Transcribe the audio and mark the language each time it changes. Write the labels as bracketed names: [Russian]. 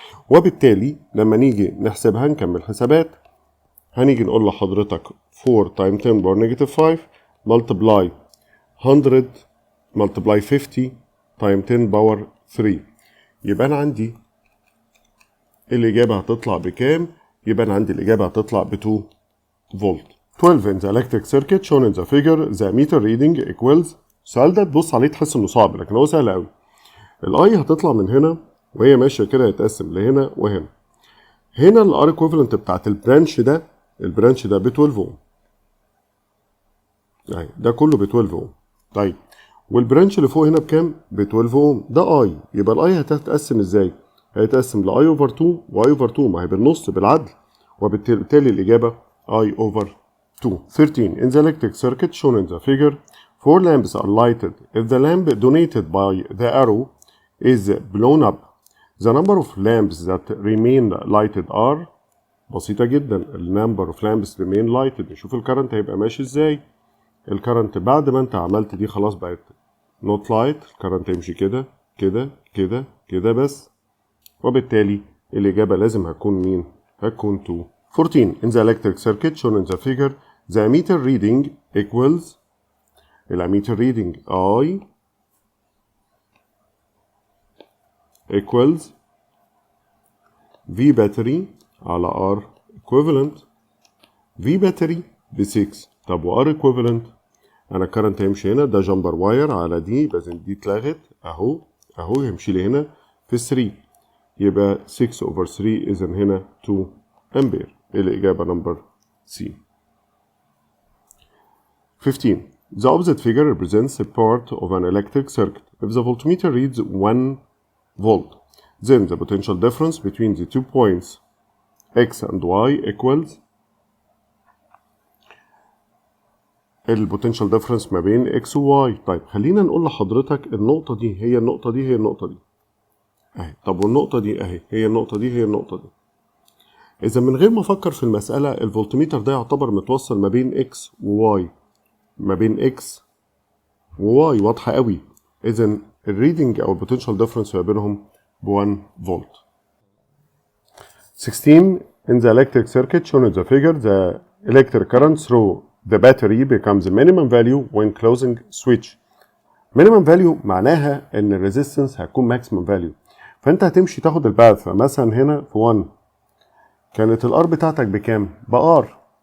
[Arabic] وبالتالي لما نيجي نحسبها نكمل حسابات، هنيجي نقول لحضرتك 4 times 10 power negative 5 multiply 100 multiply 50 times 10 power 3. يبقى أنا عندي الإجابة هتطلع بكام؟ يبقى أنا عندي الإجابة هتطلع ب 2 فولت. [English] 12 in the electric circuit shown in the figure the meter reading equals. [Arabic] السؤال ده تبص عليه تحس إنه صعب لكن هو سهل أوي. الأي هتطلع من هنا وهي ماشية كده يتقسم لهنا وهنا. هنا الار equivalent بتاعت البرانش ده ب 12 اوم. اهي ده كله ب 12 اوم. طيب والبرانش اللي فوق هنا بكام؟ ب 12 اوم. ده اي. يبقى الاي هتتقسم ازاي؟ هيتقسم لاي اوفر 2 واي اوفر 2، ما هي بالنص بالعدل، وبالتالي الاجابه اي اوفر 2. [English] 13 in the electric circuit shown in the figure 4 lamps are lighted. If the lamp donated by the arrow is blown up, the number of lamps that remain lighted are. [Arabic] بسيطة جدا. ال number of lamps remain lighted. نشوف الكرنت هيبقى ماشي ازاي. الكرنت بعد ما انت عملت دي خلاص بقت not light. الكرنت يمشي كده كده كده كده بس، وبالتالي الإجابة لازم هتكون مين؟ هتكون 2. [English] 14 in the electric circuit shown in the figure the ammeter reading equals. الاميتر reading I equals V battery على R equivalent. V battery ب 6. [Arabic] طب و R equivalent انا الكرنت هيمشي هنا، ده جامبر واير على دي، لازم دي اتلغت اهو يمشي لي هنا في 3، يبقى 6 over 3 اذا هنا 2 امبير. الاجابه نمبر سي. [English] 15 the opposite figure represents a part of an electric circuit. If the voltmeter reads 1 volt, then the potential difference between the 2 points x and y equals. [Arabic] البوتنشال ديفرنس ما بين x و y. طيب خلينا نقول لحضرتك النقطة دي هي النقطة دي هي النقطة دي اهي. طب والنقطة دي اهي هي النقطة دي هي النقطة دي. إذا من غير ما أفكر في المسألة الفولتميتر ده يعتبر متوصل ما بين x و y، ما بين x و y واضحة قوي. إذا الريدنج أو البوتنشال ديفرنس ما بينهم ب 1 فولت. [English] 16 in the electric circuit shown in the figure the electric current through the battery becomes minimum value when closing switch. [Arabic] minimum value معناها ان الريزيستنس هتكون maximum value، فانت هتمشي تاخد الباث. فمثلا هنا في 1 كانت الار بتاعتك بكام؟ بار.